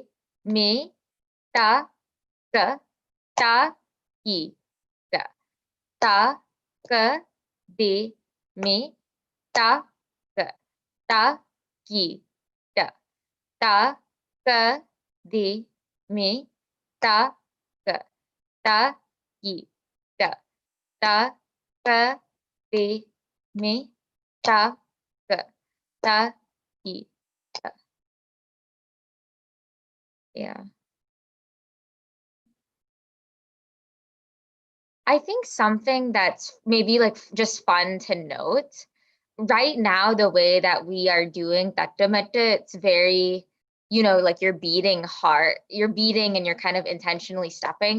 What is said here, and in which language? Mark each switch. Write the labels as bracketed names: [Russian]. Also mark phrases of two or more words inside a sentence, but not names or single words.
[English] me ta ka ta hi ta ka de me ta ka ta hi ta ka de me ta ka ta hi ta ka de me ta ka ta hi ta. Yeah. I think something that's maybe like just fun to note, right now, the way that we are doing Tattametta, it's very, you know, like you're beating hard, you're beating and you're kind of intentionally stepping.